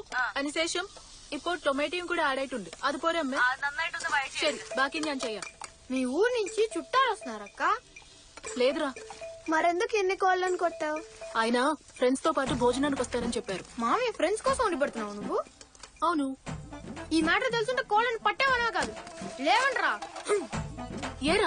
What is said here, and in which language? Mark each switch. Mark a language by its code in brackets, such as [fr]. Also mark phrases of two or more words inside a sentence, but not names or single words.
[ml] അതിനുശേഷം ഇപ്പോൾ ടൊമാറ്റോയും കൂടെ ആഡ് ആയിട്ടുണ്ട്. അതുപോലെ അമ്മേ ശരി, బాకీ ഞാൻ ചെയ്യാം. [te] మీ ఊరు నుంచి చుట్టాలు వస్తున్నారక్క? లేదురా, మరెందుకు ఎన్ని కోళ్ళని కొట్టావు? ఆయన ఫ్రెండ్స్ తో పాటు భోజనానికి వస్తారని చెప్పారు. మామయ్య ఫ్రెండ్స్ కోసం వండి పెడుతున్నావు నువ్వు? అవును. ఈ మ్యాటర్ తెలుసుంటే కోళ్ళని పట్టేవనా కాదు, లేవంట్రా. ఏరా?